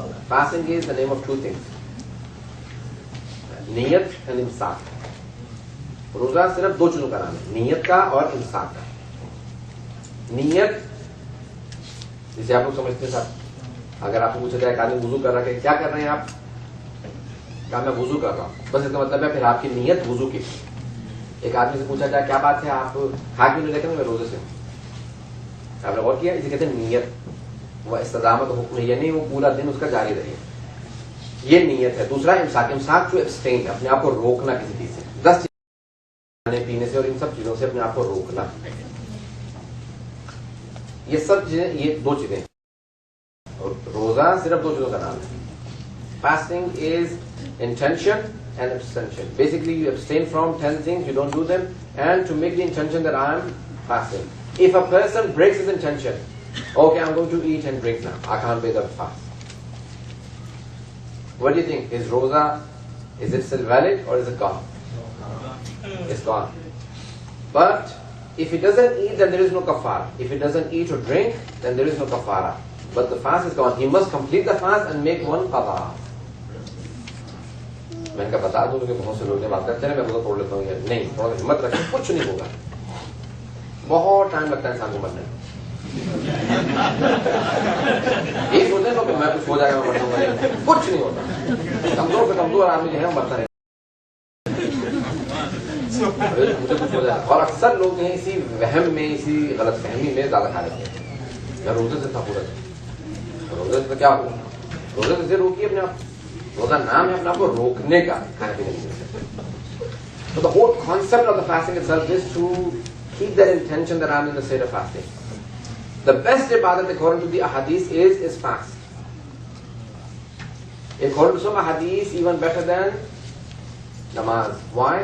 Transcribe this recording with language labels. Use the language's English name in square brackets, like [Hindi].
[English] Fasting is the name of 2 things, نیت and امساک. [Urdu] روزہ صرف 2 چیزوں کا نام ہے، نیت کا اور امساک کا. نیت جسے آپ لوگ سمجھتے ہیں صاحب، اگر آپ کو پوچھا جائے کہ آدمی وضو کر رہا ہے، کیا کر رہے ہیں آپ؟ کہا میں وضو کر رہا ہوں، بس اس کا مطلب ہے پھر آپ کی نیت وضو کی. ایک آدمی سے پوچھا جائے کیا بات ہے، آپ کھا کیوں نہیں رہتے؟ میں روزے سے ہوں. آپ نے غور کیا، اسے کہتے ہیں نیت. وہ استدامت حکم ہے، یعنی وہ پورا دن اس کا جاری رہے، یہ نیت ہے. دوسرا امساک. امساک جو ابسٹین ہے، اپنے آپ کو روکنا کسی چیز سے، 10 کھانے پینے سے اور ان سب چیزوں سے اپنے آپ کو روکنا. یہ سب چیزیں، یہ 2 چیزیں. روزہ صرف دو چیزوں کا نام ہے. [English] Fasting is intention and abstention. Basically, you abstain from 10 things, you don't do them, and to make the intention that I am fasting. If a person breaks his intention, okay, I'm going to eat and drink now, I can't pay the fast. What do you think? His roza, is it still valid or is it gone? It's gone. But if he doesn't eat, then there is no kafara. If he doesn't eat or drink, then there is no kafara. But the fast is gone. He must complete the fast and make one qada. [Urdu] میں نے کہا بتا دوں کہ بہت سے لوگ نے بات کرتے ہیں میں روزہ توڑ لیتا ہوں. نہیں, تھوڑا ہمت رکھیں, کچھ نہیں ہوگا. بہت ٹائم لگتا ہے انسان کو مرنے میں. یہ سوچیں تو کہ میں کچھ ہو جائے گا, میں مر جاؤں گا. کچھ نہیں ہوتا. کمزور سے کمزور آدمی جو ہے وہ مرتا رہے, مجھے کچھ ہو جائے. اور اکثر لوگ ہیں اسی وہم میں, اسی غلط فہمی میں زیادہ کھا لیتے ہیں. میں روزے سے تھا پورا, روزے سے کیا ہوا, روزے سے روکیے اپنے آپ. روزہ نام ہے اپنے آپ کو روکنے کا, کھانے پینے کا. [English] So the whole concept of the fasting itself is to keep that intention that I'm in the state of fasting. The best ibadat according to the ahadith is fast. According to some ahadith, even better than namaz. Why?